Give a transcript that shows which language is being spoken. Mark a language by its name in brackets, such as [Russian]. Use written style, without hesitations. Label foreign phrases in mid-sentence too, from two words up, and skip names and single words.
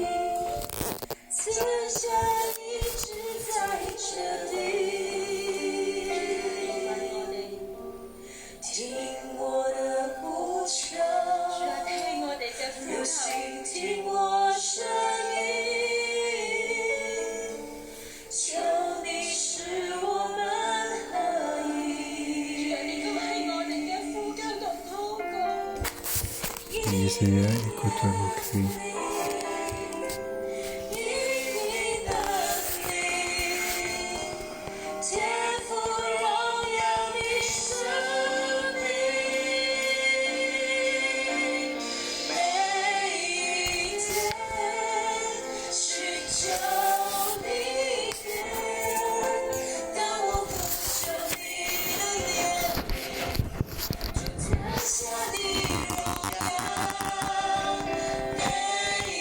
[Chinese] 赐下一直在这里，听我的呼求，用心听我声音，求你使我们合一。 [French] Oui, Seigneur, écoute nos cris. [Chinese] 因你的名，肩负荣耀的生命，每一天寻求你面，当我呼求你的怜悯，就赐下你荣耀。每